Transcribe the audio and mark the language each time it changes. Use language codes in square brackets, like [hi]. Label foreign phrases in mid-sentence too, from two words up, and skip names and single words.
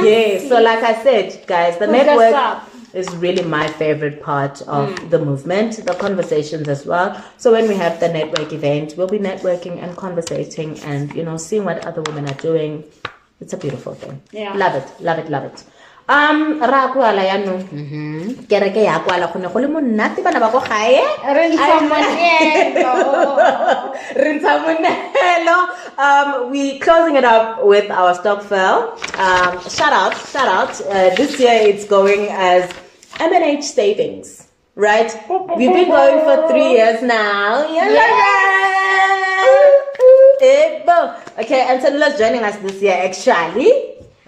[en] Yes. So like I said, guys, the Hook us network up. is really my favorite part of the movement, the conversations as well. So when we have the network event, we'll be networking and conversating and, you know, seeing what other women are doing. It's a beautiful thing. Yeah. Love it. [tn] Ra kwala ya no. Kereke ya kwala go ne go le monate bana ba go gae. Re ntsha monelo. Re ntsha monelo. [en] We closing it up with our Stokvel. Shout out. This year it's going as M&H Savings, right? We've been going for 3 years now. Okay, and Tshenolo's joining us this year actually.